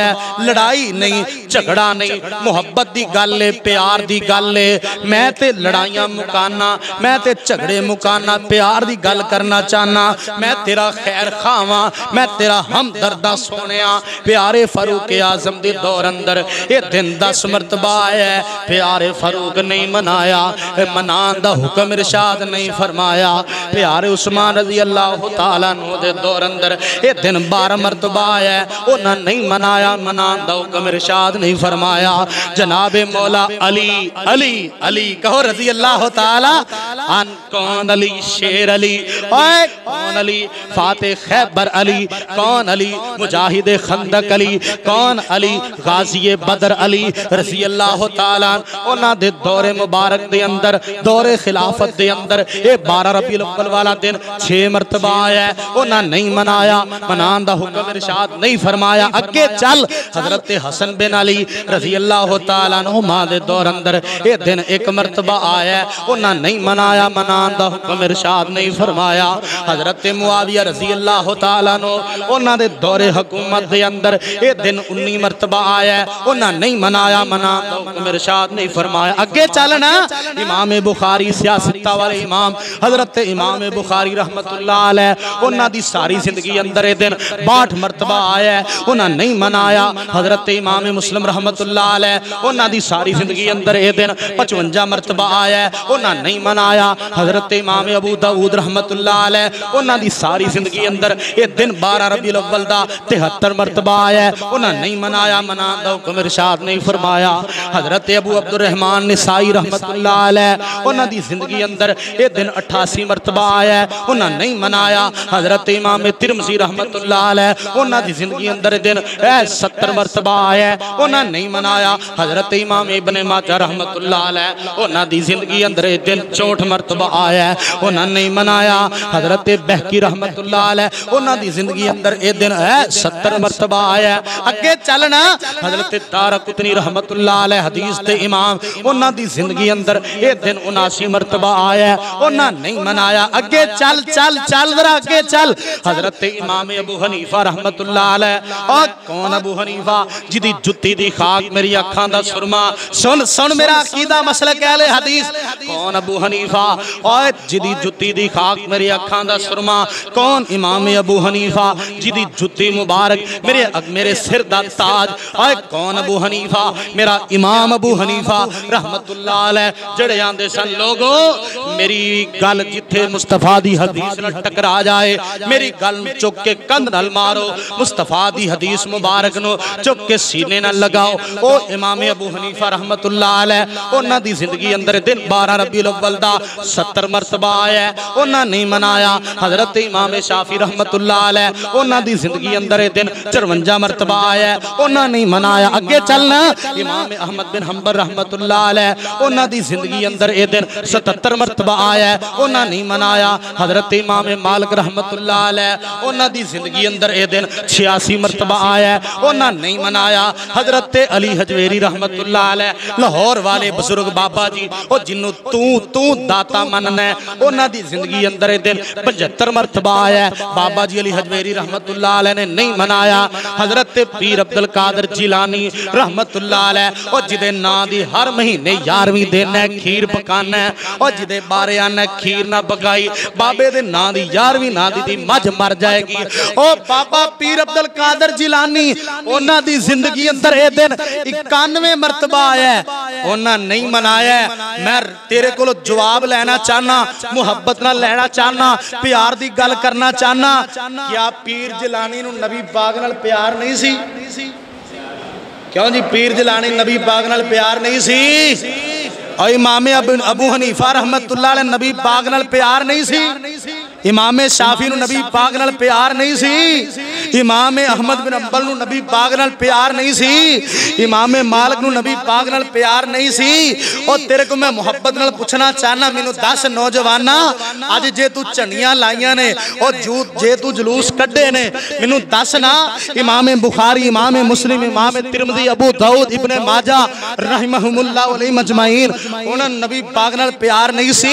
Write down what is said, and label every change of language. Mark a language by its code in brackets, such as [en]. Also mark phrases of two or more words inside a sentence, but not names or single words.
[pa] لڑائی نہیں، جھگڑا نہیں، محبت دی گل ہے، پیار دی گل ہے. میں تے لڑائیاں مکانا، میں تے جھگڑے مکانا، پیار دی گل کرنا چاہنا. میں تیرا خیر خواہ، میں تیرا ہمدردا سونیا. پیارے فاروق اعظم دے دور اندر ایہ دن 10 مرتبہ آیا. پیارے فاروق نہیں منایا، منان دا حکم ارشاد نہیں فرمایا. پیارے عثمان [ar] رضي الله تعالى عنه [pa] دے دور اندر ایہ دن 12 مرتبہ آیا. انہیں نہیں منایا، منان دا حکم ارشاد نہیں فرمایا. جنابِ مولا علی علی علی کہو [ar] رضي الله تعالى عن. [pa] کون علی؟ شیر علی. اوئے کون علی؟ فاتح خیبر علی۔ کون علی? مجاہد خندق علی۔ کون علی? غازی بدر علی [ar] رضي الله تعالى. [pa] انہاں دے دورِ مبارک دے اندر، دورِ خلافت دے اندر ایہ 12 ربیع الاول والا دن 6 مرتبہ آیا. انہاں نہیں منایا، منان دا حکم ارشاد نہیں فرمایا. اگے چل، حضرت حسن بن علی [ar] رضي الله تعالى عنهما [pa] دے دور اندر ایہ دن 1 مرتبہ آیا. انہاں نہیں منایا، منان دا حکم ارشاد نہیں فرمایا. حضرت معاویہ [ar] رضي الله تعالى عنه [pa] انہاں دے دورِ حکومت دے اندر ایہ دن 19 مرتبہ آیا. انہاں نہیں منایا، منان دا حکم ارشاد نہیں فرمایا. اگے چلنا، امام بخاری سیاست والے امام حضرت امام بخاری [ar] رحمة الله عليه [pa] انہاں دی ساری زندگی اندر ایہ دن 62 مرتبہ آیا. انہاں نہیں منایا. حضرت امام مسلم [ar] رحمة الله عليه [pa] انہاں دی ساری زندگی اندر ایہ دن 55 مرتبہ آیا. انہاں نہیں منایا۔ حضرت امام ابو داؤد [ar] رحمة الله عليه [pa] انہاں دی ساری زندگی اندر ایہ دن 12 ربیع الاول دا 73 مرتبہ آیا. انہاں نہیں منایا، منان دا حکم ارشاد نہیں فرمایا. حضرت ابو عبدالرحمٰن نسائی [ar] رحمة الله عليه [pa] انہاں دی زندگی اندر ایہ دن 88 مرتبہ آیا. انہاں نہیں منایا. حضرت امام ترمذی [ar] رحمة الله عليه [pa] انہاں دی زندگی اندر دن 70 مرتبہ آیا. انہاں نہیں منایا۔ حضرت امام ابنِ ماجہ [ar] رحمة الله عليه [pa] انہاں دی زندگی اندر دن 64 مرتبہ آیا. انہاں نہیں منایا. حضرت بیہقی [ar] رحمة الله عليه [pa] انہاں دی زندگی اندر ایہ دن 70 مرتبہ آیا. اگے چلنا، حضرت دارقطنی [ar] رحمة الله عليه [pa] حدیث دے امام انہاں دی زندگی اندر ایہ دن 79 مرتبہ آیا. انہاں نہیں منایا۔ اگے چل چل چل ذرا اگے چل. حضرت امام ابو حنیفہ [ar] رحمة الله عليه, [pa] اور کون ابو حنیفہ جیدی جتی دی خاک میری اکھاں دا سرمہ. سن سن میرا عقیدہ مسلک اہلِ حدیث. کون ابو حنیفہ? اور جیدی جتی دی خاک میری اکھاں دا سرمہ. कौन? امام ابو حنیفہ جیدی جتی مبارک میرے سر دا تاج. اور کون ابو حنیفہ? میرا امام ابو حنیفہ [ar] رحمة الله عليه [pa] جیہڑے آندے سن لوکو میری گل جتھے مصطفیٰ دی حدیث نال ٹکرا جائے، میری گل چک کے کندھ نال مارو، مصطفیٰ دی حدیث مبارک نوں چک کے سینے نال لگاؤ. او امام ابو حنیفہ [ar] رحمة الله عليه [pa] انہاں دی زندگی اندر دن 12 ربیع الاول دا 70 مرتبہ آیا. انہاں نہیں منایا. حضرت امام شافعی [ar] رحمة الله عليه [pa] انہاں دی زندگی اندر دن 54 مرتبہ آیا. انہاں نہیں منایا. اگے چلنا، امام احمد بن حنبل [ar] رحمة الله عليه [pa] انہاں دی زندگی اندر ایہ دن 77 مرتبہ آیا. انہاں نہیں منایا۔ حضرت امام مالک [ar] رحمة الله عليه [pa] انہاں دی زندگی اندر ایہ دن 86 مرتبہ مرتبہ آیا انہیں نہیں منایا. حضرت علی ہجویری [ar] رحمة الله عليه [pa] لاہور والے بزرگ بابا جی اور جنہوں توں توں داتا منناں ہے انہوں کی زندگی اندر دن 75 مرتبہ آیا. بابا جی علی ہجویری [ar] رحمة الله عليه [pa] نے نہیں منایا. حضرت پیر عبدالقادر جیلانی [ar] رحمة الله عليه [pa] اور جیدے ناں دی ہر مہینے 11ویں دن ہے کھیر پکانا ہے اور جیدے بارے آنا کھیر نہ پکائی بابے دے ناں دی 11ویں ناں دی مجھ مر جائے گی. او بابا پیر عبدالقادر جیلانی انہاں دی زندگی اندر ایہ دن 91 مرتبہ آیا انہاں نہیں منایا. میں تیرے کولوں جواب لینا چاہنا، محبت نال لینا چاہنا، پیار دی گل کرنا چاہنا. کیا پیر جیلانی نوں نبی پاک نال پیار نہیں سی? کیوں جی پیر جیلانی نبی پاک نال پیار نہیں سی? اور امام ابو حنیفہ [ar] رحمة الله عليه [pa] نبی پاک نال پیار نہیں سی? امام شافعی نبی پاک نال پیار نہیں سی? امام احمد بن حنبل نبی پاک نال پیار نہیں سی؟ امام مالک نبی پاک نال پیار نہیں سی? اور تیرے کو میں محبت نال پچھنا چاہنا، مینوں دس نوجوانا اج جے توں جھنڈیاں لائیاں نے اور جے توں جلوس کڈھے نے مینوں دس نا امام بخاری، امام مسلم، امام ترمذی، ابو داؤد، ابنِ ماجہ [ar] رحمهم الله عليهم أجمعين [pa] انہاں نبی پاک نال پیار نہیں سی?